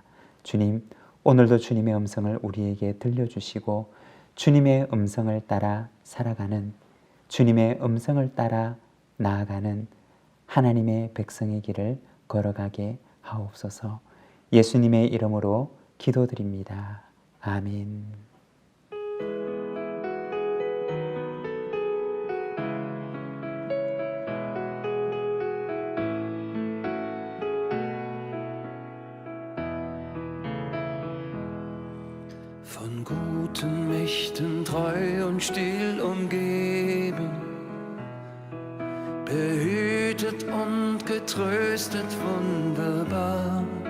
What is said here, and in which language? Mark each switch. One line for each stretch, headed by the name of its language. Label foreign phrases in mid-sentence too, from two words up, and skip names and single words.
Korean: 주님, 오늘도 주님의 음성을 우리에게 들려주시고 주님의 음성을 따라 살아가는, 주님의 음성을 따라 나아가는 하나님의 백성의 길을 걸어가게 하옵소서. 예수님의 이름으로 기도드립니다. 아멘.
German: Von guten Mächten treu und still umgeben, behütet und getröstet wunderbar.